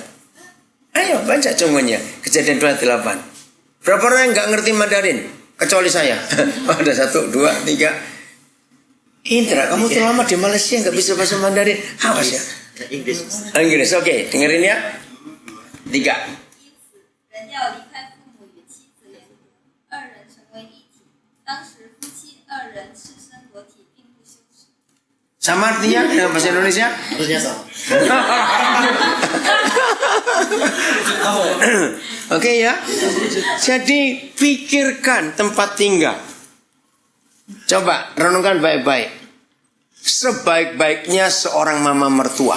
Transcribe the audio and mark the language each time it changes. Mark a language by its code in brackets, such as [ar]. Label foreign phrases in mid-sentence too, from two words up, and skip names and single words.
[id] Ayo baca cunggunya. Kejadian 28. Berapa orang yang enggak ngerti Mandarin? Kecuali saya. Ada 1, 2, 3. Indra, kamu tuh lama di Malaysia enggak bisa bahasa Mandarin. Awas ya. Inggris, oke. Dengerin ya. 3. [zh] 人要离开父母与妻子联合，二人成为一体。当时夫妻二人赤身裸体，并不羞耻。 [id] Sama artinya dengan bahasa Indonesia? Harusnya sama. Oke ya. Jadi pikirkan tempat tinggal. Coba renungkan baik-baik. Sebaik-baiknya seorang mama mertua.